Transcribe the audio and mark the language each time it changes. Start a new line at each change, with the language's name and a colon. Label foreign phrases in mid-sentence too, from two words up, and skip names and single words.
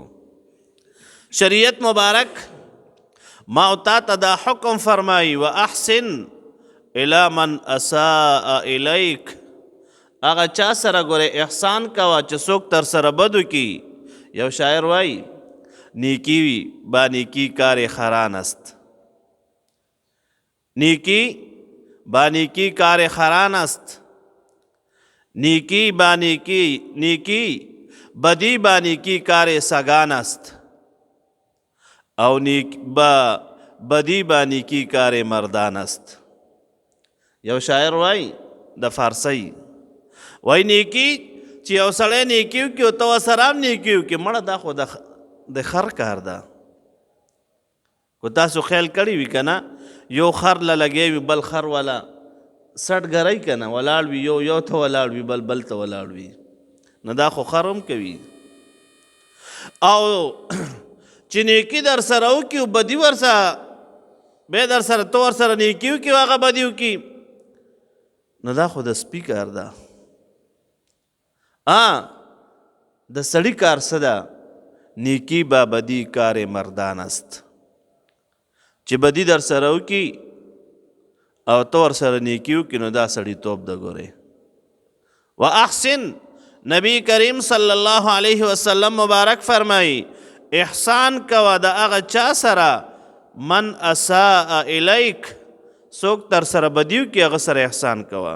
Pashto: شریعت مبارک ما او تا ته دا حکم فرمایي
Arabic: و احسن الی من اساء الیک.
Pashto: هغه چا سره ګوره احسان کوه چې څوک تر سره بد وکړي. یو شاعر وایي
Persian: نیکی با نیکی کار خران است. نیکی با نیکی کار خران است. نیکی با نیکی بدی با نیکی کار سگان است. او بدی با نیکی کار مردان است.
Pashto: یو شاعر وای د فارسی وای نیکی چې یو سړی نیکی وکړي او ته ورسره هم نیکی وکړي مړه دا خو د خر کار ده. کو تاسو خیال کړی وي که نه یو خر له لګی وي بل خر والا سټ ګرئ که نه ولاړ وي یو ته ولاړ وي بل ته ولاړ وي. نو دا خو خر هم کوي. او چې نیکي در سره وکړي او بدي ورسره بیا در سره ته ورسره نیکي وکړي او هغه بدي وکړي نو دا خو د سپي کار ده. د سړي کار څه ده؟
Persian: نیکی با بدی کار مردان است.
Pashto: چې بدی در سره وکړي او ته ورسره نیکي وکړي نو دا سړي توب ده. ګورې
Arabic: و احسن
Pashto: نبی کریم
Arabic: صلی الله علیه وسلم
Pashto: مبارک فرمایي احسان کوه د هغه چا سره
Arabic: من اساء الیک
Pashto: څوک تر سره بدی وکړي هغه سره احسان کوه.